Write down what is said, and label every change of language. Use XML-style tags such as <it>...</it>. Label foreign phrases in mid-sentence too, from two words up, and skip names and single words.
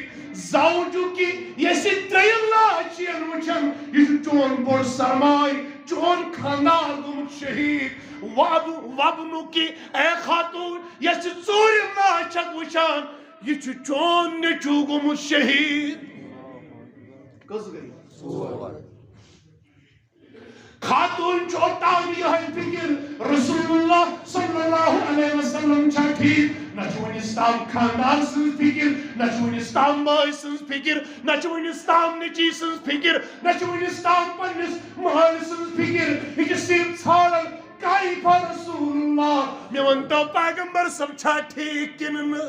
<ks>زوجُکی یس ترٛیِم لاش چھِ وٕچھان یہِ چھُ چون بوٚڑ سرماے، چون خاندار گوٚمُت شہید. وابنُکی اے خاتون یس ژوٗرِم لاش چھکھ وٕچھان یہ چھُ چون نیچو گوٚمُت شہید. کس گئی؟ خاتون چھو اوتان یہ فکر رسول اللہ</ks> <ar>صلی اللہ علیہ وسلم</ar> <ks>چھا ٹھیک. نہ چھُ وٕنِس تام خاندان سٕنٛز فکر، نہ چھُ وٕنِس تام مٲے سٕنٛز فکر، نہ چھُ وٕنِس تام نیٚچی سٕنٛز فکر، نہ چھُ وٕنِس تام پننِس مٲلۍ سٕنٛز فکر. یہِ چھِ صرف ژھانڈان</ks> <ar>کیف رسول اللہ،</ar> <ks>مےٚ ؤنتو پیغمبر صٲب چھا ٹھیک کِنہٕ نہٕ.</ks>